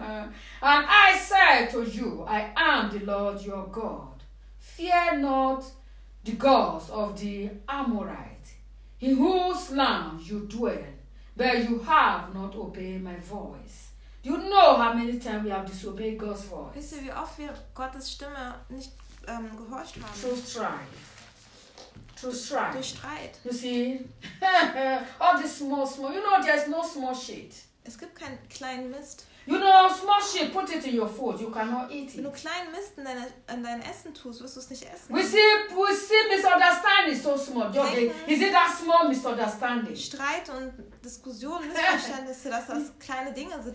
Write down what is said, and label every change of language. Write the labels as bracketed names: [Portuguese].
[English] And I said to you, I am the Lord your God. Fear not the gods of the Amorites, in whose land you dwell, but you have not obeyed my voice. Do you know how many times we have disobeyed God's voice? [German] Wisst ihr, wie oft wir Gottes Stimme nicht gehorcht haben? [English] So strive. [German] Durch Streit. [English] You see? All this small. You know, there's no small shit. [German] Es gibt keinen kleinen Mist. [English] You know, small shit, put it in your food. You cannot eat it. [German] Wenn du kleinen Mist in dein Essen tust, wirst du es nicht essen. [English] We see misunderstanding so small. [German] Denken, [English] is it that small misunderstanding? [German] Streit und Diskussion, Missverständnisse, dass das kleine Dinge sind.